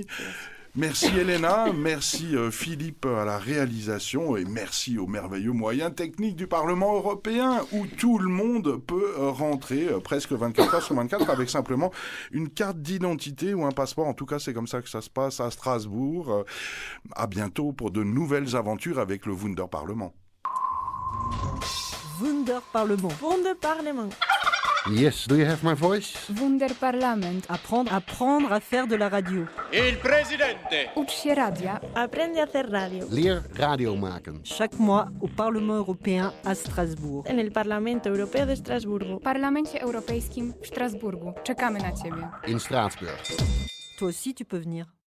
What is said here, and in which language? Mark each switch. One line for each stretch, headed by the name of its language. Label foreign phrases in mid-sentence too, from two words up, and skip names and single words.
French: Merci Elena, merci Philippe à la réalisation et merci aux merveilleux moyens techniques du Parlement européen où tout le monde peut rentrer presque 24 heures sur 24 avec simplement une carte d'identité ou un passeport. En tout cas, c'est comme ça que ça se passe à Strasbourg. À bientôt pour de nouvelles aventures avec le Wunderparlement. Wunderparlement. Wunderparlement.
English: Yes, do you have my voice?
French: Wunderparlament. Apprendre à faire de la radio.
Italian: Il presidente.
Polish: Ucz się radia.
Spanish: Aprende a hacer radio.
Dutch: Leer radio maken.
French: Chaque mois au Parlement européen à Strasbourg.
Spanish: En el Parlamento Europeo de Estrasburgo.
Polish: W Parlamencie Europejskim w Strasburgu. Czekamy na Ciebie.
Dutch: In Straatsburg.
French: Toi aussi, tu peux venir.